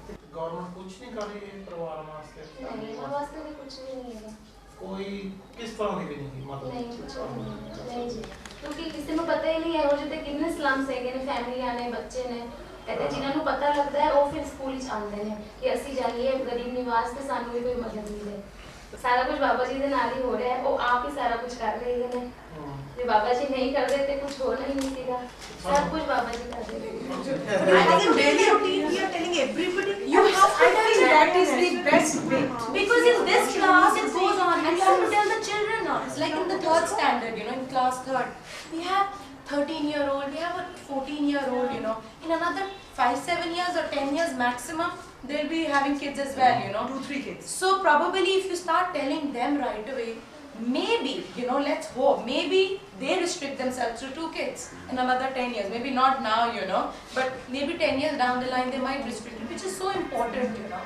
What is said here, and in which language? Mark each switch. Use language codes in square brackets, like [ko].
[hi] government कुछ नहीं कर रही है परिवार वास्ते नहीं वास्ते भी कुछ भी नहीं है कोई किस तरह की भी नहीं मतलब नहीं कुछ नहीं जी क्योंकि किसी को पता ही नहीं है रोज ते कितने स्लम्स है कितने फैमिली आने बच्चे ने कहते जिन्हां ਨੂੰ पता लगता है [pa] ਉਹ ਫਿਰ ਸਕੂਲ ਵਿੱਚ ਆਉਂਦੇ ਨੇ ਕਿ ਅਸੀਂ ਜਾਈਏ ਗਰੀਬ ਨਿਵਾਸ ਤੇ ਸਾਨੂੰ ਵੀ ਕੋਈ ਮਦਦ ਮਿਲੇ ਸਾਰਾ ਕੁਝ ਬਾਬਾ ਜੀ ਦੇ ਨਾਲ ਹੀ ਹੋ ਰਿਹਾ ਹੈ ਉਹ ਆਪ ਹੀ ਸਾਰਾ ਕੁਝ ਕਰ ਰਹੇ ਨੇ ਜੇ ਬਾਬਾ ਜੀ ਨਹੀਂ ਕਰਦੇ ਤੇ ਕੁਝ ਹੋਣਾ ਹੀ ਨਹੀਂ ਸੀਗਾ [hi] सब कुछ बाबा जी कर रहे हैं [en] I think in daily routine we are telling everybody you have to tell that is the best way because in this class it goes on and you have to tell the children now it's like in the third standard in class third we have 13-year-old we have a 14-year-old in another 5-7 years or 10 years maximum they'll be having kids as well 2-3 kids so probably if you start telling them right away maybe let's hope maybe they restrict themselves to 2 kids in another 10 years maybe not now but maybe 10 years down the line they might restrict it which is so important